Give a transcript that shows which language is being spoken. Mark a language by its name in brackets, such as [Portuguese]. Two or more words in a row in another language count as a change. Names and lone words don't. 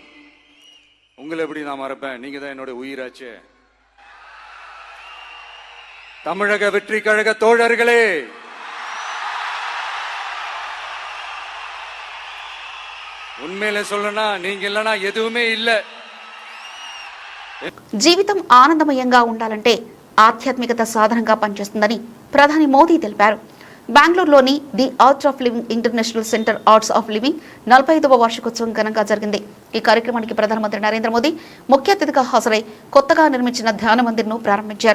[Tamil] உங்களை எப்படி நான் மறப்பேன்? நீங்க தான் என்னோட உயிராச்சே. தமிழக வெற்றி கழக தோழர்களே, ఉన్మేలే சொல்லனா நீங்க இல்லனா எதுவுமே இல்ல. [Telugu] జీవితం ఆనందమయంగా ఉండాలంటే ఆధ్యాత్మికత సాధనంగా పనిచేస్తుందని ప్రధాని మోదీ తెలిపారు. బెంగళూరులోని ది ఆర్ట్ ఆఫ్ లివింగ్ ఇంటర్నేషనల్ సెంటర్ ఆర్ట్స్ ఆఫ్ లివింగ్ 45వ వార్షికోత్సవం ఘనంగా జరిగింది. ఈ కార్యక్రమానికి ప్రధానమంత్రి నరేంద్ర మోదీ ముఖ్య అతిథిగా హాజరై కొత్తగా నిర్మించిన ధ్యాన మందిర్ను ప్రారంభించారు.